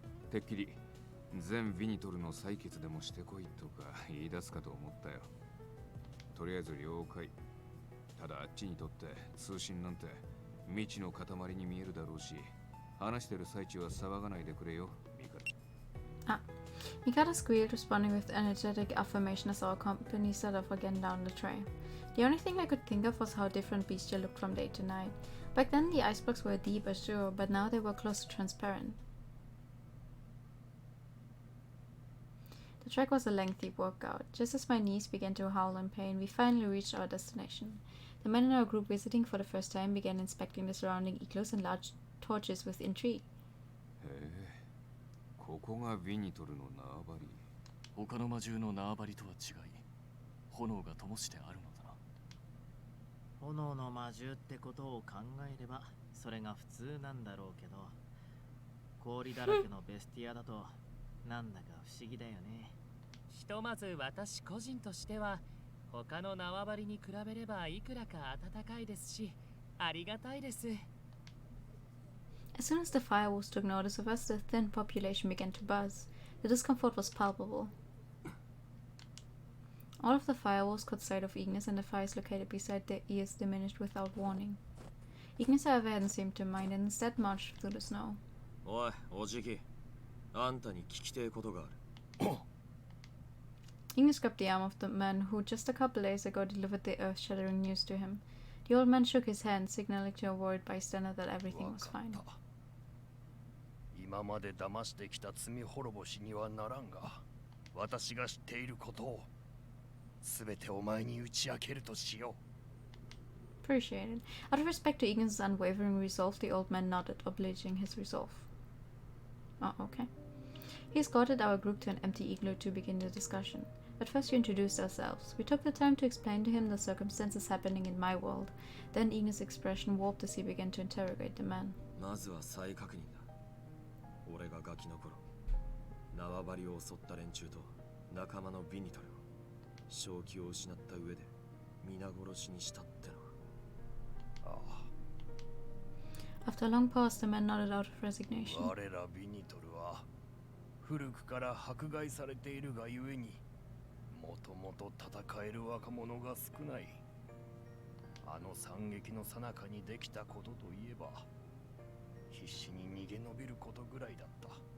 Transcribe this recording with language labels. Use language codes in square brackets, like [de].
[ja] てっきり全ビニトルの採血でもしてこいとか言い出すかと思ったよ。とりあえず了解。ただあっちにとって通信なんて未知の塊に見えるだろうし、話してる最中は騒がないでくれよ、ミカ。 Ah. [en] Mikado squealed, responding with energetic affirmation as our company set off again down the tray. The only thing I could think of was how different Bestia looked from day to night. Back then the ice blocks were deep as sure, but now they were close to transparent. The trek was a lengthy workout. Just as my knees began to howl in pain, we finally reached our destination. The men in our group visiting for the first time began inspecting the surrounding igloos and large torches with intrigue. [ja] へえ、ここがビニトルの縄張り。他の魔獣の縄張りとは違い、炎が灯してあるのだな。炎の魔獣ってことを考えればそれが普通なんだろうけど、氷だらけのベスティアだとなんだか不思議だよね。ひとまず私個人としては他の縄張りに比べればいくらか暖かいですし、ありがたいです。 [en] As soon as the firewalls took notice of us, the thin population began to buzz. The discomfort was palpable. All of the firewalls caught sight of Ignis, and the fires located beside their ears diminished without warning. Ignis, however, hadn't seemed to mind and instead marched through the snow. [ja] おい、おじき。あんたに聞きてえことがある。 [en] Ignis grabbed the arm of the man who just a couple days ago delivered the earth-shattering news to him. The old man shook his hand, signaling to a worried bystander that everything was fine. [ja] 今まで騙してきた罪滅ぼしにはならんが、私が知っていることをすべてお前に打ち明けるとしよ [en] う。Appreciated. Out of respect to Ignis' unwavering resolve, the old man nodded, obliging his resolve. Oh, okay. He escorted our group to an empty igloo to begin the discussion. But first we introduced ourselves. We took the time to explain to him the circumstances happening in my world. Then Ignis' expression warped as he began to interrogate the man. [ja] まずは再確認だ。俺がガキの頃、縄張りを襲った連中と仲間のビニトルを正気を失った上で皆殺しにしたってのは。ああ。 [en] After a long pause, the man nodded out of resignation. [ja] 我らビニトルは古くから迫害されているがゆえに、もともと戦える若者が少ない。あの惨劇の最中にできたことといえば、必死に逃げ延びることぐらいだった。